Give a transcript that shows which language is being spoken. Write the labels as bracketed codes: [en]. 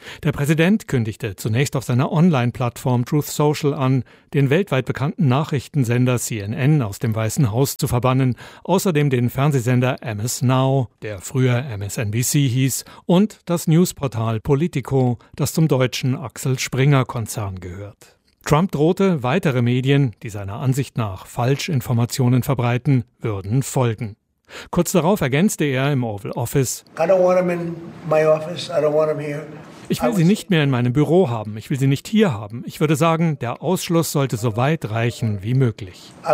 [de] Der Präsident kündigte zunächst auf seiner Online-Plattform Truth Social an, den weltweit bekannten Nachrichtensender CNN aus dem Weißen Haus zu verbannen, außerdem den Fernsehsender MS Now, der früher MSNBC hieß, und das Newsportal Politico, das zum deutschen Axel Springer-Konzern gehört. Trump drohte, weitere Medien, die seiner Ansicht nach Falschinformationen verbreiten, würden folgen. Kurz darauf ergänzte er im Oval Office: [en] I don't want him in my office, I don't want him here. [de] Ich will sie nicht mehr in meinem Büro haben. Ich will sie nicht hier haben. Ich würde sagen, der Ausschluss sollte so weit reichen wie möglich.